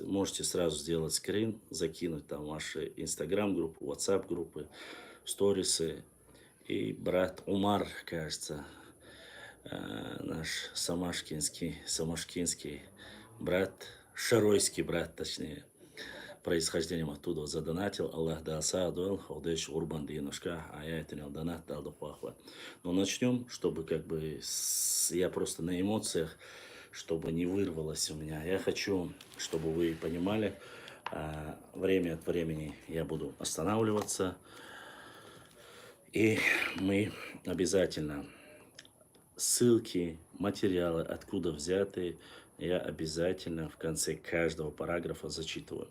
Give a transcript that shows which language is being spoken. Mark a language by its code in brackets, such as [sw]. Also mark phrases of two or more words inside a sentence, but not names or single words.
[ru] Можете сразу сделать скрин, закинуть там ваши инстаграм-группы, ватсап-группы, сторисы. И брат Умар, кажется, наш самашкинский брат, шаройский брат, точнее, происхождением оттуда задонатил. [ce] Аллах да асаадуэл, хаудеш урбан динушка, аятинил донат дал духуахва. [ru] Но начнем, чтобы как бы я просто на эмоциях, чтобы не вырвалось у меня. Я хочу, чтобы вы понимали, время от времени я буду останавливаться. И мы обязательно ссылки, материалы, откуда взяты, я обязательно в конце каждого параграфа зачитываю.